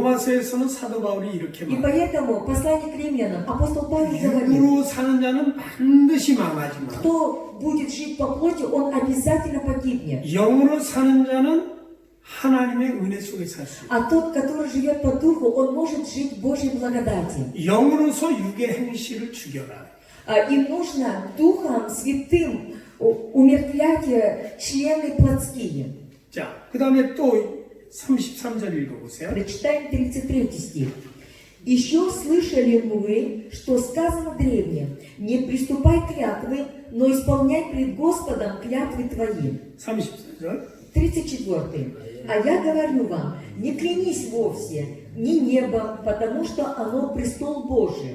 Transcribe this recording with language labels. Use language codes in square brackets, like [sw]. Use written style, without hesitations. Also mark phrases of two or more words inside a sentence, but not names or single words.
[ko] 로마서에서는 사도 바울이 이렇게 [ru] И [ko] 말해요. [ru] поэтому послание к римлянам апостол Павел говорит, [ko] 육으로 사는 자는 반드시 망하지만 [ru] кто будет жить по плоти, он обязательно погибнет. [ko] 영으로 사는 자는 하나님의 은혜 속에 살 수 있어요. [ru] А тот, который живет по духу, он может жить в Божьей благодати. [ko] 영으로서 육의 행실을 죽여라. [ru] Им нужно Духом Святым умертвлять члены плотские. [ko] 자, 그 다음에 또 33절 읽어보세요. [ru] Прочитаем 33 стих. «Еще слышали мы, что сказано древним, не приступай клятвы, но исполняй пред Господом клятвы твои». [ko] 34절. [ru] 34. «А я говорю вам, не клянись вовсе, ни небом, потому что оно престол Божий».